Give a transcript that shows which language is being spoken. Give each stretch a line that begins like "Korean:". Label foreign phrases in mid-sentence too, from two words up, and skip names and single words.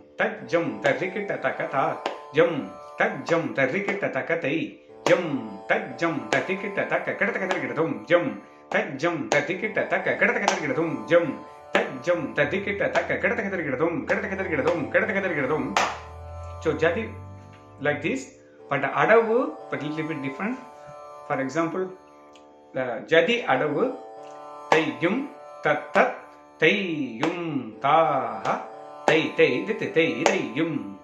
English: Tak jum tarikita takata jum tak jum tarikita takatai jum tak jum tarikita taka katakadrigitum jum tak jum tarikita taka katakadrigitum jum tak jum tarikita taka katakadrigitum. So Jathi like this, but the Adavu but little bit different. For example, the Jathi Adavu tayyum tat tayyum taha tay tay tay yum